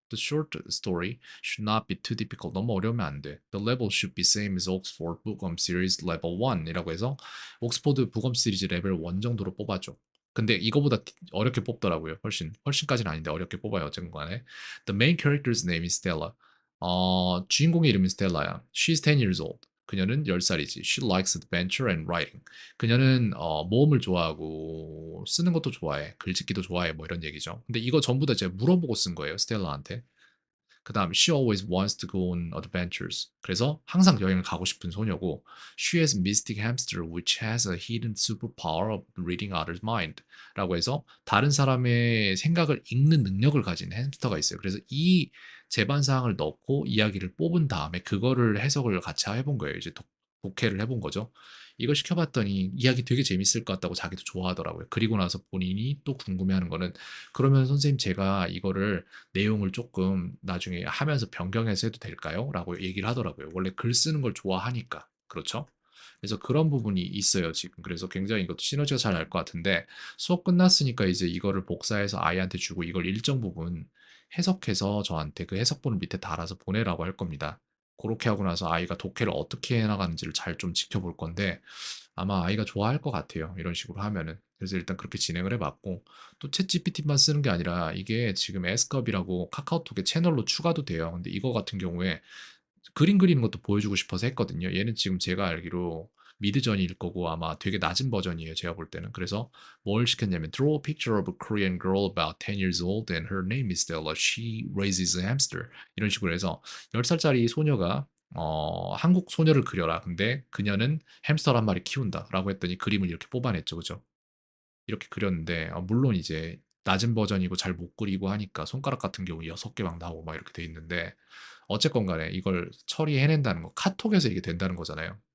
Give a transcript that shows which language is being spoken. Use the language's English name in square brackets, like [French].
[English] The short story should not be too difficult. [Korean] 너무 어려우면 안 돼. [English] The level should be same as Oxford Bookworm Series Level 1 [Korean] 이라고 해서 옥스포드 북엄 시리즈 레벨 1 정도로 뽑아줘. 근데 이거보다 어렵게 뽑더라고요. 훨씬까지는 아닌데 어렵게 뽑아요. 어쨌든 간에. [English] The main character's name is Stella. [Korean] 주인공의 이름은 스텔라야. [English] She's 10 years old. [Korean] 그녀는 10살이지. [English] She likes adventure and writing. [Korean] 그녀는 모험을 좋아하고 쓰는 것도 좋아해. 글짓기도 좋아해. 뭐 이런 얘기죠. 근데 이거 전부 다 제가 물어보고 쓴 거예요. 스텔라한테. 그다음 [English] she always wants to go on adventures. [Korean] 그래서 항상 여행을 가고 싶은 소녀고 [English] she has a mystic hamster which has a hidden superpower of reading others' mind. [Korean] 라고 해서 다른 사람의 생각을 읽는 능력을 가진 햄스터가 있어요. 그래서 이 제반 사항을 넣고 이야기를 뽑은 다음에 그거를 해석을 같이 해본 거예요. 이제 독해를 해본 거죠. 이걸 시켜봤더니 이야기 되게 재밌을 것 같다고 자기도 좋아하더라고요. 그리고 나서 본인이 또 궁금해하는 거는 그러면 선생님 제가 이거를 내용을 조금 나중에 하면서 변경해서 해도 될까요? 라고 얘기를 하더라고요. 원래 글 쓰는 걸 좋아하니까. 그렇죠? 그래서 그런 부분이 있어요, 지금. 그래서 굉장히 이것도 시너지가 잘 날 것 같은데 수업 끝났으니까 이제 이거를 복사해서 아이한테 주고 이걸 일정 부분 해석해서 저한테 그 해석본을 밑에 달아서 보내라고 할 겁니다. 그렇게 하고 나서 아이가 독해를 어떻게 해나가는지를 잘 좀 지켜볼 건데 아마 아이가 좋아할 것 같아요. 이런 식으로 하면은. 그래서 일단 그렇게 진행을 해봤고 또 챗GPT만 쓰는 게 아니라 이게 지금 에스컵이라고 카카오톡에 채널로 추가도 돼요. 근데 이거 같은 경우에 그림 그리는 것도 보여주고 싶어서 했거든요. 얘는 지금 제가 알기로 미드전일 거고 아마 되게 낮은 버전이에요. 제가 볼 때는. 그래서 뭘 시켰냐면 [English] Draw a picture of a Korean girl about 10 years old and her name is Stella. She raises a hamster. [Korean] 이런 식으로 해서 10살짜리 소녀가 한국 소녀를 그려라. 근데 그녀는 햄스터를 한 마리 키운다. 라고 했더니 그림을 이렇게 뽑아냈죠. 그죠? 이렇게 그렸는데 물론 이제 낮은 버전이고 잘 못 그리고 하니까 손가락 같은 경우 6개 막 나오고 막 이렇게 돼 있는데 어쨌건 간에 이걸 처리해낸다는 거 카톡에서 이게 된다는 거잖아요.